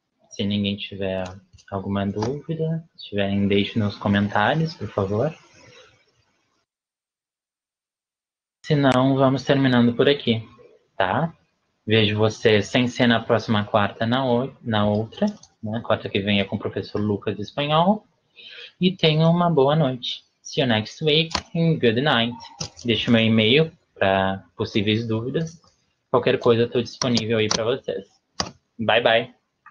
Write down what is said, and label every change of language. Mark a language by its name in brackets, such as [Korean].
[Portuguese] Se ninguém tiver alguma dúvida, se tiverem, deixe nos comentários, por favor. Se não, vamos terminando por aqui, tá? Vejo você sem ser na próxima quarta, na outra, né? Quarta que vem é com o professor Lucas de Espanhol. e tenham uma boa noite. [English] See you next week and good night. [Portuguese] Deixe meu e-mail para possíveis dúvidas. Qualquer coisa eu estou disponível aí para vocês. [English] Bye, bye.